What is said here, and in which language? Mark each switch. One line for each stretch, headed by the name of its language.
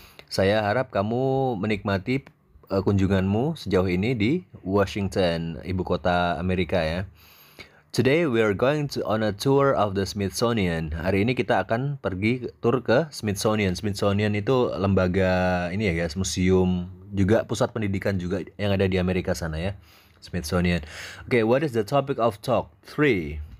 Indonesian: Saya harap kamu menikmati kunjunganmu sejauh ini di Washington, ibu kota Amerika ya.
English: Today we are going on a tour of the Smithsonian.
Indonesian: Hari ini kita akan pergi tour ke Smithsonian. Smithsonian itu lembaga ini ya guys, museum, juga pusat pendidikan juga yang ada di Amerika sana ya. Smithsonian.
English: Oke, what is the topic of talk 3?